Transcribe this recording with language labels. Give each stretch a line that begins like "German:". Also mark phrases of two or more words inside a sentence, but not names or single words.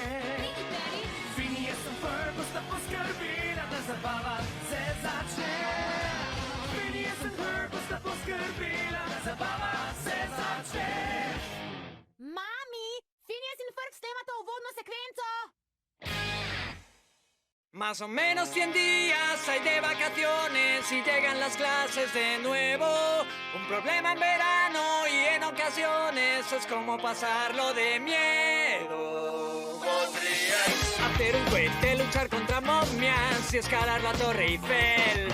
Slovenian: Phineas and Ferb bosta poskrbila, da zabava se začne. Phineas and Ferb bosta poskrbila, da zabava se začne. Mami, Phineas and Ferb snemata uvodno sekvenco.
Spanish: Más o menos 100 días hay de vacaciones y llegan las clases de nuevo. Un problema en verano y en ocasiones es como pasarlo de miedo. Podríais hacer un cohete, luchar contra momias y escalar la Torre Eiffel.